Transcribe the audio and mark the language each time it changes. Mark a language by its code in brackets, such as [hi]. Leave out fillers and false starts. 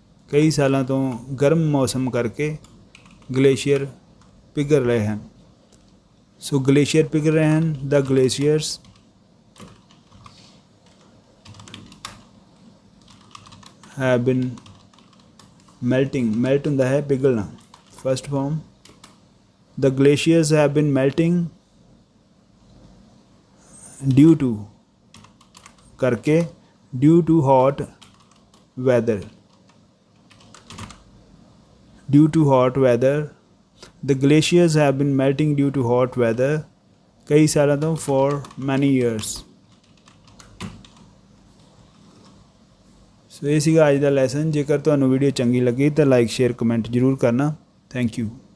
[pa] ਕਈ ਸਾਲਾਂ ਤੋਂ ਗਰਮ ਮੌਸਮ ਕਰਕੇ ਗਲੇਸ਼ੀਅਰ ਪਿਘਲ ਰਹੇ ਹਨ। ਸੋ ਗਲੇਸ਼ੀਅਰ ਪਿਘਲ ਰਹੇ ਹਨ। [en] the glaciers have been melting, [pa] melt ਹੁੰਦਾ ਹੈ ਪਿਘਲਣਾ, first farm. [en] the glaciers have been melting due to ਕਰਕੇ due to hot weather, due to hot weather, the glaciers have been melting due to hot weather [pa] ਕਈ ਸਾਲਾਂ ਤੋਂ [en] for many years। [pa] ਸੋ ਇਹ ਸੀਗਾ ਅੱਜ ਦਾ lesson. ਜੇਕਰ ਤੁਹਾਨੂੰ ਵੀਡੀਓ ਚੰਗੀ ਲੱਗੀ ਤਾਂ ਲਾਈਕ ਸ਼ੇਅਰ ਕਮੈਂਟ ਜ਼ਰੂਰ ਕਰਨਾ। Thank you.